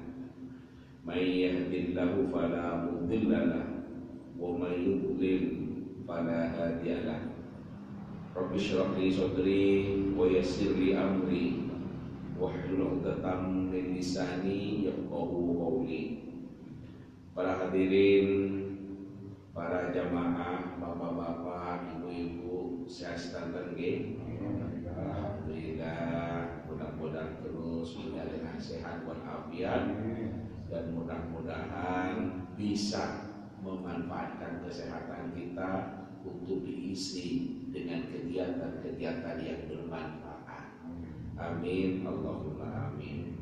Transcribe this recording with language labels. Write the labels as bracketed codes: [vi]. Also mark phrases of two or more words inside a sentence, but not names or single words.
[ar] من يهده الله فلا مضل له ومن يضلل فلا هادي له. رب اشرح لي صدري ويسر لي أمري واحلل عقدة من لساني يفقهوا قولي. [id] Para hadirin, para jamaah, bapak-bapak, ibu-ibu, sehat [jv] sedanten nggih. [id] Alhamdulillah, mudah-mudahan terus dengan sehat walafiat dan mudah-mudahan bisa memanfaatkan kesehatan kita untuk diisi dengan kegiatan-kegiatan yang bermanfaat. [ar] آمين اللهم آمين.